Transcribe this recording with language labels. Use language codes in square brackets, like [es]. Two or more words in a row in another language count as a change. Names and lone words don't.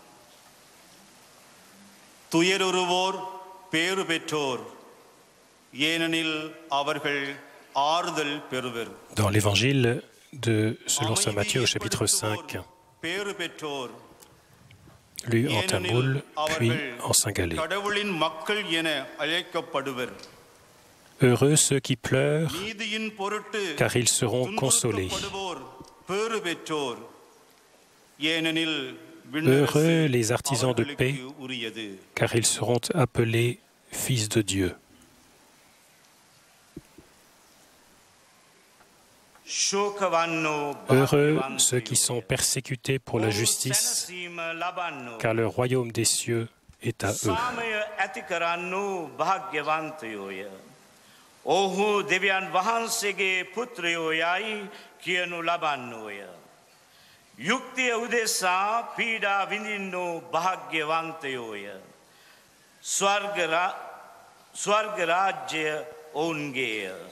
[ta] துயருறுவோர் பேறு பெற்றோர், ஏனெனில் அவர்கள் ஆறுதல் பெறுவர். [fr] Dans l'évangile selon saint Matthieu au chapitre 5, [ta] பேறு பெற்றோர், [fr] lu en tamoul puis en singalais. [ta] கடவுளின் மக்கள் என அழைக்கப்படுவர். [fr] Heureux ceux qui pleurent, car ils seront consolés. Heureux les artisans de paix, car ils seront appelés fils de Dieu. Heureux ceux qui sont persécutés pour la justice, car le royaume des cieux est à eux. [si] ඔහු දෙවියන් වහන්සේගේ පුත්‍රයෝ යයි කියනු ලබන්නෝය. යුක්තිය උදෙසා පීඩා විඳින්නෝ භාග්‍යවන්තයෝය. ස්වර්ග රාජ්‍ය ඔවුන්ගේය.